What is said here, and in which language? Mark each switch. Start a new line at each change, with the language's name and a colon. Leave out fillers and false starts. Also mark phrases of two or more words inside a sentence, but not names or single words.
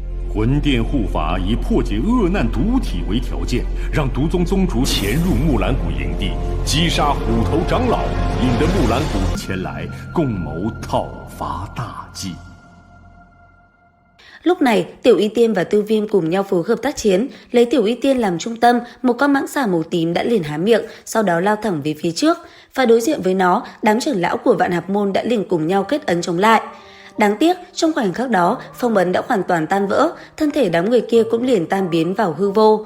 Chinese: 魂殿护法以破解恶难毒体为条件，让毒宗宗主潜入木兰谷营地，击杀虎头长老，引得木兰谷前来共谋讨伐大计。
Vietnamese: Lúc này, Tiểu Y Tiên và Tiêu Viêm cùng nhau phối hợp tác chiến, lấy Tiểu Y Tiên làm trung tâm, một con mãng xà màu tím đã liền há miệng, sau đó lao thẳng về phía trước. Và đối diện với nó, đám trưởng lão của Vạn Hạp Môn đã liền cùng nhau kết ấn chống lại. Đáng tiếc, trong khoảnh khắc đó, phong ấn đã hoàn toàn tan vỡ, thân thể đám người kia cũng liền tan biến vào hư vô.